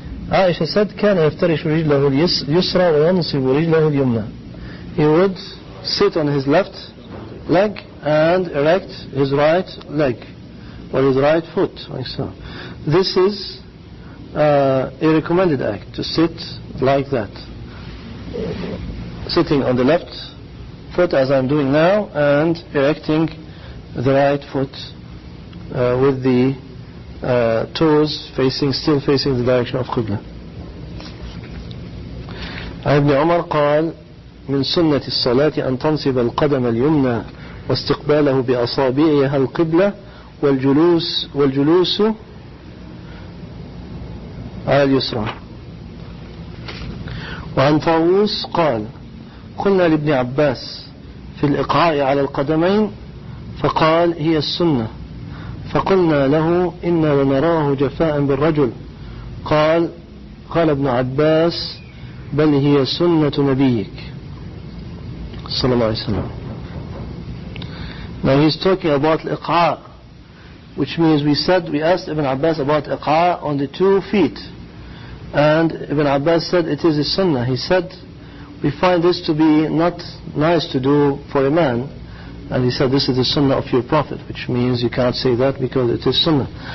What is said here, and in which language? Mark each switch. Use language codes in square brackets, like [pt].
[en] Aisha said, [ar] كان يفترش رجله اليسرى وينصب رجله اليمنى. [en] He would sit on his left leg and erect his right leg or his right foot, like so. This is a recommended act, to sit like that, sitting on the left foot as I'm doing now, and erecting the right foot with the toes still facing the direction of Qibla. [ar] عن ابن عمر قال من سنة الصلاة أن تنصب القدم اليمنى واستقباله بأصابعها القبلة والجلوس على اليسرى. وعن طاووس قال قلنا لابن عباس في الإقعاء على القدمين فقال هي السنة فقلنا له إنا لنراه جفاء بالرجل قال ابن عباس بل هي سنة نبيك صلى الله عليه وسلم. [en] Now he's talking about الإقعاء, which means we asked Ibn Abbas about إقعاء on the 2 feet, and Ibn Abbas said it is a sunnah. He said we find this to be not nice to do for a man, and he said this is the sunnah of your Prophet, which means you can't say that because it is sunnah.